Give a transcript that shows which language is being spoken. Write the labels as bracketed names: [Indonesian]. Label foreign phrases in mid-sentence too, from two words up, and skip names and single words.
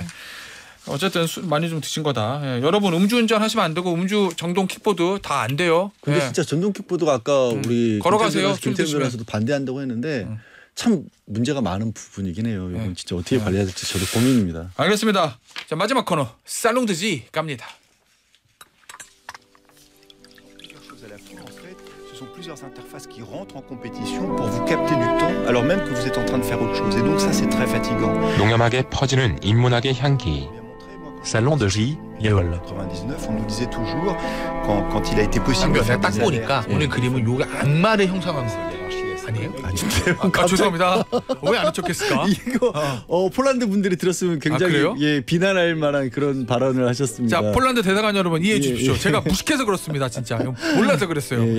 [Korean] 어쨌든 많이 좀 드신 거다. 여러분 음주운전 하시면 안 되고 음주 전동 킥보드 다 안 돼요. 근데 진짜 전동 킥보드가 아까 우리 걸어가세요. 김태현 변호사도 반대한다고 했는데 참 문제가 많은 부분이긴 해요. 이건 진짜 어떻게 관리해야 될지 저도 고민입니다. 알겠습니다. 자, 마지막 코너 살롱드지 갑니다. [French] Ce sont plusieurs interfaces qui rentrent en compétition pour vous capter du temps alors même que vous êtes en train de faire autre chose. Et donc ça c'est très fatigant. [Korean] 농염하게 퍼지는 인문학의 향기. Salon de J, Yeol. [French] 99, on nous disait toujours quand il a été possible de faire [Korean] 딱 [French] des [Korean] 보니까 [French] alertes. [Korean] 오늘 그림은 요게 악마를 형상한 거예요. 아니에요? 아닌데요. 죄송합니다. 왜 안 척했을까? 이거 폴란드 분들이 들었으면 굉장히 비난할 만한 그런 발언을 하셨습니다. 자, 폴란드 대사관 여러분 이해해 주십시오. 제가 무식해서 그렇습니다. 진짜 몰라서 그랬어요.